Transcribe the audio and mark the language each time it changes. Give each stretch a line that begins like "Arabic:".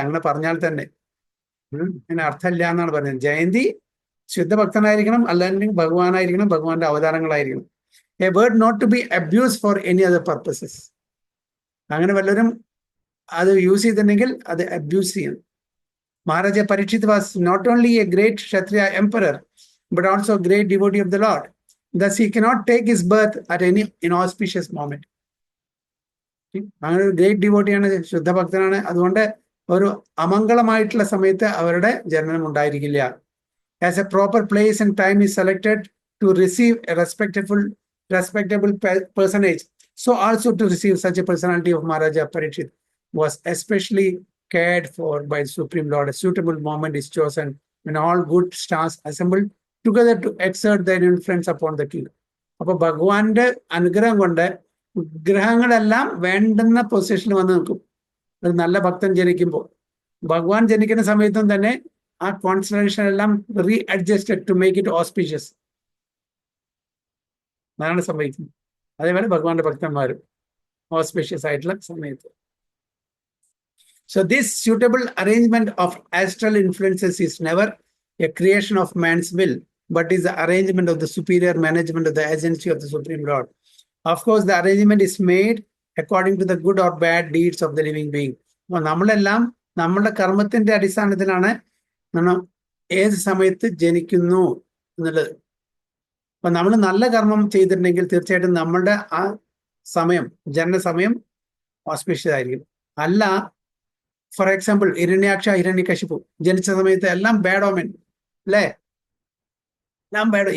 Malayalam: അങ്ങനെ പറഞ്ഞാൽ തന്നെ അതിന് അർത്ഥമില്ല എന്നാണ് പറയുന്നത്. ജയന്തി ശുദ്ധഭക്തനായിരിക്കണം, അല്ലെങ്കിൽ ഭഗവാനായിരിക്കണം, ഭഗവാന്റെ അവതാരങ്ങളായിരിക്കണം.
English: A word not to be abuse for any other purposes.
Malayalam: അങ്ങനെ വല്ലവരും അത് യൂസ് ചെയ്തിട്ടുണ്ടെങ്കിൽ അത് അബ്യൂസ് ചെയ്യണം.
English: Maharaja Parikshit was not only a great Kshatriya emperor, but also a great devotee of the Lord. Thus, he cannot take his birth at any inauspicious moment.
Malayalam: അങ്ങനെ ഒരു great ഡിവോട്ടിയാണ്, ശുദ്ധഭക്തനാണ്. അതുകൊണ്ട് ഒരു അമംഗളമായിട്ടുള്ള സമയത്ത് അവരുടെ ജനനം ഉണ്ടായിരിക്കില്ല.
English: As a proper place and time is selected to receive a respectable personage, so also to receive such a personality of Maharaja Parikshit was especially cared for by the Supreme Lord. A suitable moment is chosen when all good stars assemble together to exert their influence upon the king.
Malayalam: അപ്പൊ ഭഗവാന്റെ അനുഗ്രഹം കൊണ്ട് ഗ്രഹങ്ങളെല്ലാം വേണ്ടുന്ന പൊസിഷനിൽ വന്ന് നിൽക്കും. ഒരു നല്ല ഭക്തൻ ജനിക്കുമ്പോൾ, ഭഗവാൻ ജനിക്കുന്ന സമയത്തും തന്നെ ആ കോൺസ്റ്റലേഷൻ എല്ലാം
English: Readjusted to make it auspicious.
Malayalam: അതാണ് സംഭവിക്കുന്നത്. അതേപോലെ ഭഗവാന്റെ ഭക്തന്മാരും ഓസ്പീഷ്യസ് ആയിട്ടുള്ള സമയത്ത്.
English: So this suitable arrangement of astral influences is never a creation of man's will, but is the arrangement of the superior management of the agency of the Supreme Lord. Of course, the arrangement is made according to the good or bad deeds of the living being.
Malayalam: നമ്മളെല്ലാം നമ്മളുടെ കർമ്മത്തിന്റെ അടിസ്ഥാനത്തിലാണ് നമ്മൾ ഏത് സമയത്ത് ജനിക്കുന്നു എന്നുള്ളത്. അപ്പൊ നമ്മൾ നല്ല കർമ്മം ചെയ്തിട്ടുണ്ടെങ്കിൽ തീർച്ചയായിട്ടും നമ്മളുടെ ആ സമയം, ജനന സമയം ഓസ്പീഷ്യസ് ആയിരിക്കും. അല്ല, ഫോർ എക്സാമ്പിൾ ഹിരണ്യാക്ഷ, ഹിരണ്യകശിപു ജനിച്ച സമയത്ത് എല്ലാം ബാഡ് ഓമൻ അല്ലേ? എല്ലാം ബാഡ്.